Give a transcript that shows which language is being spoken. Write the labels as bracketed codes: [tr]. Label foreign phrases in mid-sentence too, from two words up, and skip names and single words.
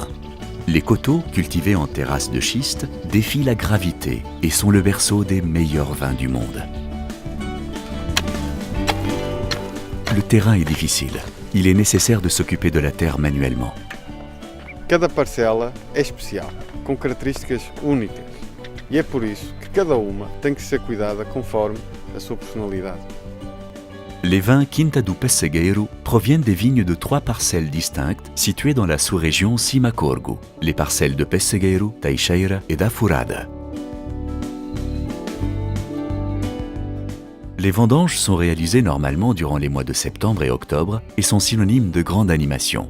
[fr] Les coteaux, cultivés en terrasses de schiste, défient la gravité et sont le berceau des meilleurs vins du monde. Le terrain est difficile. Il est nécessaire de s'occuper de la terre manuellement. [pt] Cada parcela é especial, com características únicas. E é por isso que cada uma tem que ser cuidada conforme a sua personalidade. [fr] Les vins Quinta do Pessegueiro proviennent des vignes de 3 parcelles distinctes situées dans la sous-région Cimacorgo, les parcelles de Pessegueiro, Teixeira et da Furada. Les vendanges sont réalisées normalement durant les mois de septembre et octobre et sont synonymes de grande animation.